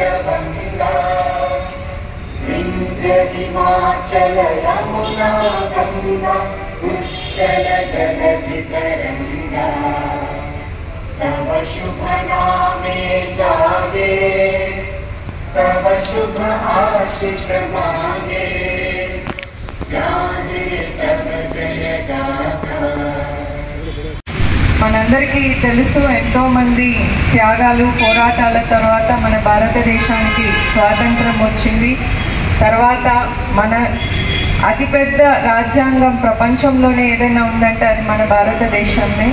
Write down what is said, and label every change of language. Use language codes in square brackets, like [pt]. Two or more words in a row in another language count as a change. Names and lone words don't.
[bn] বঙ্গ বিন্ধ্য হিমাচল যমুনা গঙ্গা উচ্ছল জলধি তরঙ্গ তব শুভ নামে জাগে তব শুভ আশিস মাগে গাহে তব জয় গাথা। [te] మనందరికీ తెలుసు, ఎంతో మంది త్యాగాలు, పోరాటాల తర్వాత మన భారతదేశానికి స్వాతంత్రం వచ్చింది. తర్వాత మన అతిపెద్ద రాజ్యాంగం ప్రపంచంలోనే ఏదైనా ఉందంటే అది మన భారతదేశంనే.